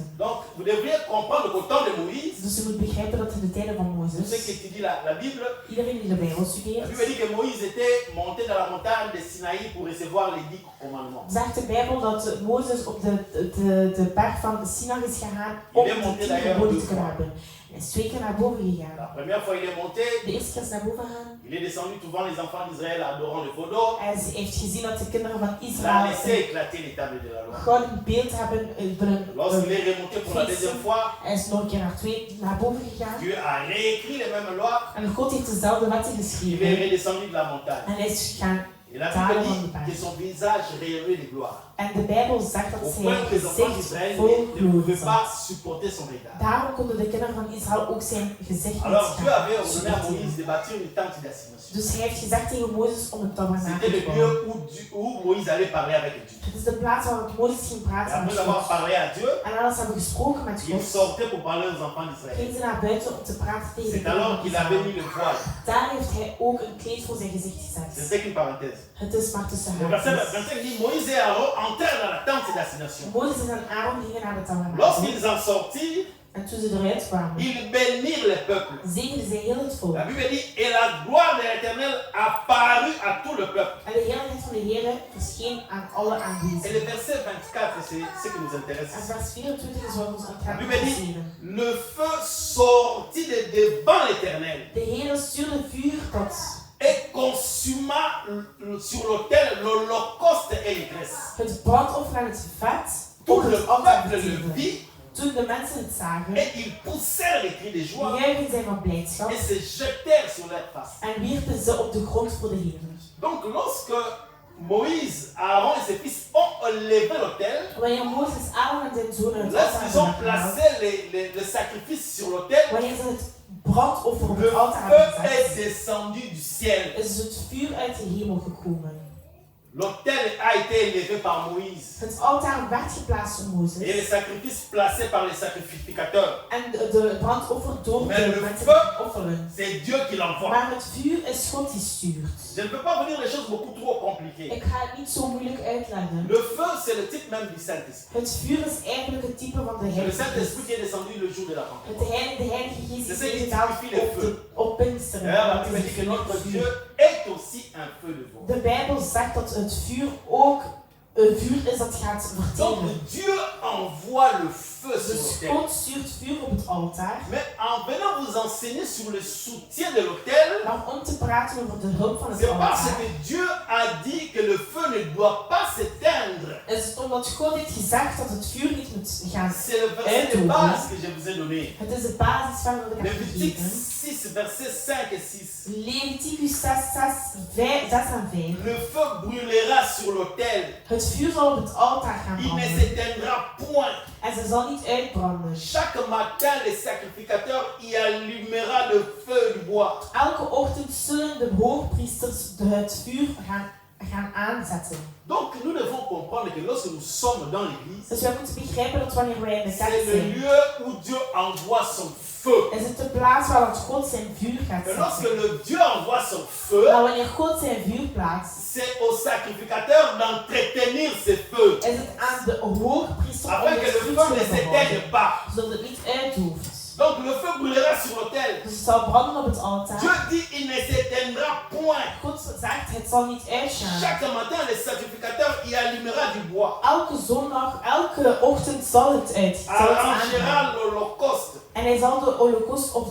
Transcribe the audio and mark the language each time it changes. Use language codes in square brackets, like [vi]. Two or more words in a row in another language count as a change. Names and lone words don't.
[fr] Donc, vous devriez comprendre qu'au temps de Moïse, [nl] Dus je moet begrijpen dat in de tijden van [fr] vous savez [nl] Mozes, [fr] qui étudie la Bible, [nl] iedereen die de Bijbel [fr] la [nl] studeert, [fr] Bible dit que Moïse était monté dans la montagne de Sinaï pour recevoir les 10 commandements. [nl] zegt de Bijbel dat Mozes op de berg van Sinai is gegaan om [fr] Il est [nl] de [fr] monté [nl] 10 [fr] d'ailleurs [nl] geboden [fr] 2 [nl] te [fr] fois. [nl] kunnen hebben. Hij is 2 keer naar boven gegaan. [fr] La première fois, il est monté, [nl] De eerste keer is naar boven gegaan. [fr] il est descendu devant les enfants d'Israël adorant le veau d'or. [nl] Hij heeft gezien dat de kinderen van [fr] Il a [nl] Israël [fr] laissé [nl] een [fr] éclater les tables de la loi. [nl] gouden beeld hebben. [fr] Lorsqu'il est remonté pour la deuxième fois, [nl] Hij is nog een keer naar boven gegaan. [fr] Dieu a réécrit les mêmes lois. [nl] En God heeft dezelfde wetten [fr] Il est [nl] geschreven. [fr] redescendu de la montagne. [nl] En hij is gaan. [fr] Et la Bible dit que son visage rayonnait de gloire. [nl] En de Bijbel zegt dat [fr] Au [nl] zijn [fr] point que les enfants [nl] gezicht [fr] d'Israël [nl] vol [fr] ne [nl] glorie [fr] pouvaient [nl] zat. [fr] pas supporter son regard. [nl] Daarom konden de kinderen van Israël ook zijn gezicht niet [fr] Alors Dieu [nl] gaan [fr] avait ordonné à Moïse [nl] supporteren. [fr] de bâtir une tente d'assignation. [nl] Dus hij heeft gezegd tegen Mozes om een [fr] C'était [nl] tabernakel [fr] le [nl] te [fr] lieu [nl] bouwen. [fr] où Moïse allait parler avec Dieu. [nl] Het is de plaats waar Mozes ging [fr] Et [nl] praten met [fr] après avoir [nl] God. [fr] parlé à Dieu, [nl] En nadat ze hebben gesproken met [fr] il [nl] God, [fr] sortait pour parler aux enfants d'Israël. [nl] ging ze naar buiten om te praten tegen de [fr] C'est [nl] kinderen [fr] alors [nl] van [fr] qu'il avait [nl] Israël. [fr] mis le voile. [nl] Daar heeft hij ook een kleed voor zijn gezicht [fr] C'est [nl] gezet. [fr] c'est qu'une parenthèse. [nl] Het is maar tussen [fr] Le verset [nl] haakjes. [fr] 25 dit Moïse et Aaron entrèrent dans la tente d'assignation. [nl] Mozes en Aaron gingen naar de tabernakel. [fr] Lorsqu'ils en sortirent, [nl] En toen ze eruit kwamen, [fr] ils bénirent le peuple. [nl] zegenden ze heel het volk. [fr] La Bible dit et la gloire de l'Éternel apparut à tout le peuple. [nl] En de heerlijkheid van de Heer verscheen aan alle [fr] Et le [nl] aanwezigen. [fr] verset 24, c'est ce qui nous [nl] En [fr] intéresse. [nl] vers 24 is wat ons aan het [fr] La [nl] gaan [fr] Bible dit [nl] interesseren. [fr] le feu sortit de devant l'Éternel [nl] De Heer stuurde vuur tot [fr] et consuma sur l'autel l'holocauste et les graisses. [nl] het brandoffer en het vet [fr] Tout [nl] op [fr] le [nl] het altaar [fr] peuple le [nl] verteerde. [fr] vit [nl] Toen de mensen het zagen, [fr] et ils poussèrent les cris de joie [nl] juichten zij van blijdschap [fr] et se jetèrent sur leur face. [nl] en wierpen ze op de grond voor de Heer. [fr] Donc lorsque Moïse, Aaron et ses fils ont levé l'autel, [nl] Wanneer Mozes, Aaron en zijn zonen het [fr] lorsqu'ils [nl] altaar [fr] ont [nl] hebben gehaald, [fr] placé le sacrifice sur l'autel, [nl] wanneer ze het brandoffer op [fr] le [nl] het altaar [fr] feu [nl] hebben [fr] est [nl] gezet, [fr] descendu du ciel. [nl] is het vuur uit de hemel gekomen. [fr] L'autel a été élevé par Moïse [nl] Het altaar werd geplaatst door [fr] et les [nl] Mozes [fr] sacrifices placés par les sacrificateurs. [nl] en de brandoffer door Maar de de mensen [fr] feu- [nl] die offeren. [fr] C'est Dieu qui l'envoie. [nl] Maar het vuur is God die stuurt. [fr] Je ne peux pas vous dire les choses beaucoup trop compliquées. [nl] Ik ga het niet zo moeilijk uitleggen. [fr] Le feu, c'est le type même du Saint-Esprit. [nl] Het vuur is eigenlijk het type van de [fr] C'est le [nl] Heilige Geest. [fr] Saint-Esprit qui est descendu le jour de la Pentecôte. [nl] De Heilige Geest [fr] C'est [nl] is [fr] ce qui [nl] ingedaald [fr] typifie le feu. [nl] op Pinksteren. [fr] D'ailleurs, la [nl] Dat [fr] Bible [nl] is [fr] dit que [nl] het [fr] notre [nl] vuur. [fr] Dieu est aussi un feu de feu. [nl] De Bijbel zegt dat het vuur ook een vuur is dat gaat verteren. [fr] Donc Dieu envoie le feu sur [nl] Dus [fr] l'autel. [nl] God stuurt vuur op het altaar. [fr] Mais en venant vous enseigner sur le soutien de l'autel, [nl] Maar om te praten over de hulp van het [fr] c'est parce [nl] altaar, [fr] que Dieu a dit que le feu ne doit pas s'éteindre. [nl] is het omdat God heeft gezegd dat het vuur niet moet moet gaan [fr] C'est le verset de base que je vous ai donné. [nl] Het is de basis van wat ik heb [fr] Levitique [nl] gegeven. [fr] 6, versets 5 et 6. [nl] Leviticus 6 en 5. [fr] Le feu brûlera sur l'autel. [nl] Het vuur zal op het altaar gaan [fr] Il ne [nl] branden. [fr] s'éteindra point. [nl] En ze zal niet uitbranden. [fr] Chaque matin, les sacrificateurs y allumera le feu du bois. [nl] Elke ochtend zullen de hoogpriesters het vuur gaan aanzetten. [fr] Donc, nous devons comprendre que lorsque nous sommes dans l'église, [nl] Dus wij moeten begrijpen dat wanneer wij in de kerk [fr] c'est le [nl] zijn, [fr] lieu où Dieu envoie son feu. [nl] is het de plaats waar God zijn vuur gaat [fr] Et lorsque [nl] zetten. [fr] le Dieu envoie son feu, [nl] Maar wanneer God zijn vuur plaatst, [fr] c'est au sacrificateur d'entretenir ce feu, [nl] is het aan de hoogpriester om [fr] afin [nl] het [fr] que le [nl] vuur [fr] feu ne [nl] te behouden, [fr] s'éteigne pas. [nl] zodat het niet uithoeft. [fr] Donc le feu brûlera sur l'autel. [nl] Dus het zal branden op het altaar. [fr] Dieu dit il ne s'éteindra point. [nl] God zegt, het zal niet uitgaan. [fr] Chaque matin, le sacrificateur y allumera du bois. [nl] Elke zondag, elke ochtend zal het aangaan. [fr] Arrangera l'holocauste [nl] En hij zal de holocaust op de